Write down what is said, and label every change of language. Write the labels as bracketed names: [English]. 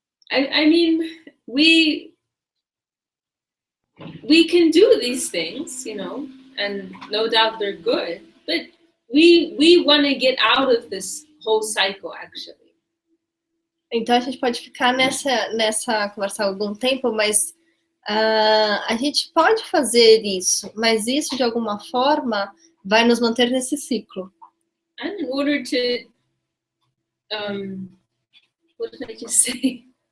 [English] I mean, we can do these things, you know, and no doubt they're good, but we want to get out of this whole cycle, actually. [Portuguese] Então a gente pode ficar nessa conversa algum tempo, mas a gente pode fazer isso, mas isso de alguma forma vai nos manter nesse ciclo. [English] And in order to what did I just say?